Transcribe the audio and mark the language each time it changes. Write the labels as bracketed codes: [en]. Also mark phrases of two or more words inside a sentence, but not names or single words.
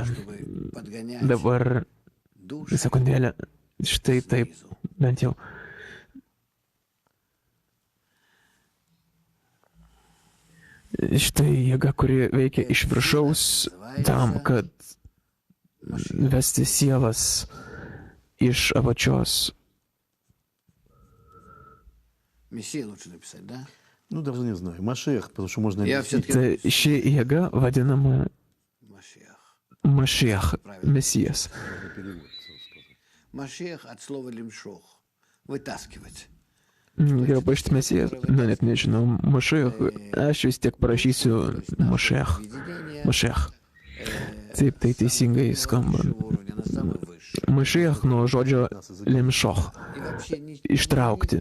[lt] Dabar, sekundėlę, štai taip, bent jau. Štai jėga, kuri veikia iš viršaus tam, kad vesti sielas iš apačios. [ru] Мессия лучше написать, да? Ну, даже не знаю. Машиах, потому что можно... [lt] Tai ši jėga vadinama Машиах, Месijas. Машиах от слова лимшох. Вытаскивать. Geriau paaišti Mesijas, net nežinau, Mašiach, aš vis tiek parašysiu Mašiach. Taip, tai teisingai skamba. Mašiach nuo žodžio limšoch, ištraukti.